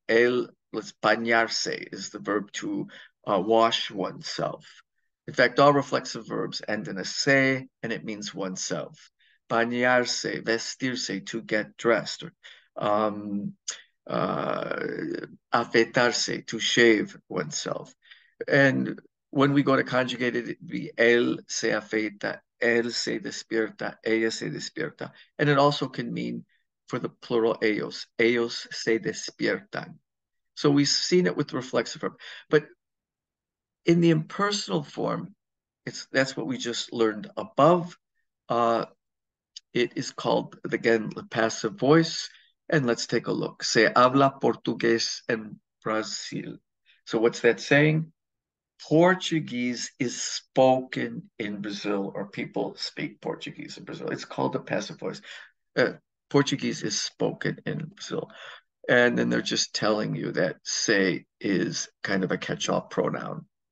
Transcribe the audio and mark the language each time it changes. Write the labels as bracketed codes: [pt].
[en] El, let's bañarse is the verb to wash oneself. In fact, all reflexive verbs end in a se, and it means oneself. Bañarse, vestirse, to get dressed. Um, uh, afeitarse, to shave oneself. And when we go to conjugate it, it'd be [es] él se afeita, él se despierta, [en] ella se despierta. And it also can mean for the plural [es] ellos se despiertan. [en] So we've seen it with the reflexive verb. But in the impersonal form, that's what we just learned above. It is called, again, the passive voice. And let's take a look. [es] Se habla portugués en Brazil. [en] So what's that saying? Portuguese is spoken in Brazil, or people speak Portuguese in Brazil. It's called the passive voice. Portuguese is spoken in Brazil. And then they're just telling you that se is kind of a catch-all pronoun.